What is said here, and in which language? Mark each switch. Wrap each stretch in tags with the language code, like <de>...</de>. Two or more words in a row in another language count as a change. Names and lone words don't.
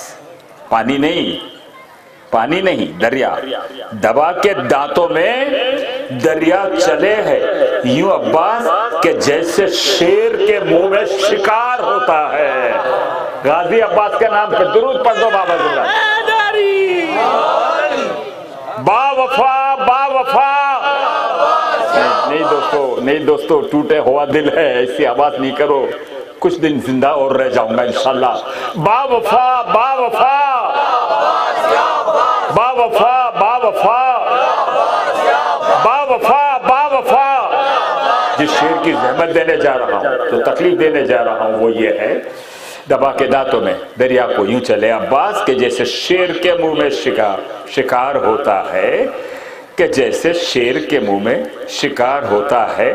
<ur>پانی نہیں دریا. دبا کے دانتوں میں دریا چلے ہیں یوں عباس کہ جیسے شیر کے منہ میں شکار ہوتا ہے. غازی عباس کے نام پہ درود پڑھ دو بابا زندہ. با وفا با وفا. نہیں دوستو ٹوٹے ہوا دل ہے، ایسی آواز نہیں کرو. کچھ دن زندہ اور رہ جاؤں گا انشاءاللہ. با وفا با وفا با وفا با وفا با وفا با وفا. جس شیر کی زحمت دینے جا رہا ہوں، جو تکلیف دینے جا رہا ہوں وہ یہ ہے، دبا کے دانتوں میں دریا کو یوں چلے عباس کہ جیسے شیر کے منہ میں شکار ہوتا ہے، کہ جیسے شیر کے منہ میں شکار ہوتا ہے.</ur>